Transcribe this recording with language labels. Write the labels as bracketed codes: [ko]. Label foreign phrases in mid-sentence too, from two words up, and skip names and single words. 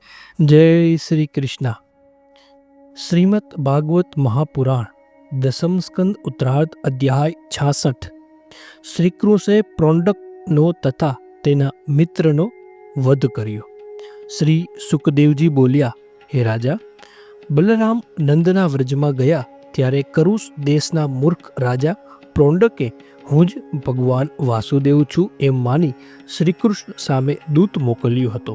[hi] जय श्री कृष्णा। श्रीमद् भागवत महापुराण दसम स्कंद उत्तरार्ध अध्याय 66। [gu] श्रीकृष्णे प्रोंडकનો તથા તેના મિત્રનો વધ કર્યો। શ્રી સુખદેવજી બોલ્યા, હે રાજા, બલરામ નંદના વ્રજમાં ગયા ત્યારે કરુષ દેશના મૂર્ખ રાજા પ્રોંડકે હું જ ભગવાન વાસુદેવ છું એમ માની શ્રીકૃષ્ણ સામે દૂત મોકલ્યો હતો।